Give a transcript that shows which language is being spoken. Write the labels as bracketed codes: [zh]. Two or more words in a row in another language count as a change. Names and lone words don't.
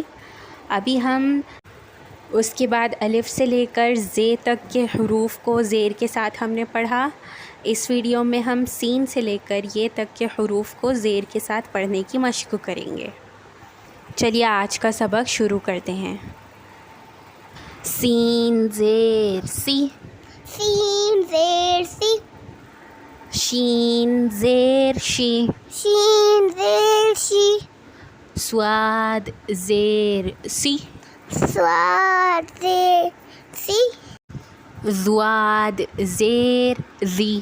[ur] ابھی ہم اس کے بعد الف سے لے کر زے تک کے حروف کو زیر کے ساتھ ہم نے پڑھا۔ اس ویڈیو میں ہم سین سے لے کر یہ تک کے حروف کو زیر کے ساتھ پڑھنے کی مشق کریں گے۔ چلیے آج کا سبق شروع کرتے ہیں۔ سین زیر سی، سین زیر سی، شین زیر شی، شین زیر شی، صاد زیر سی، صاد زیر سی، ضاد زیر ذی،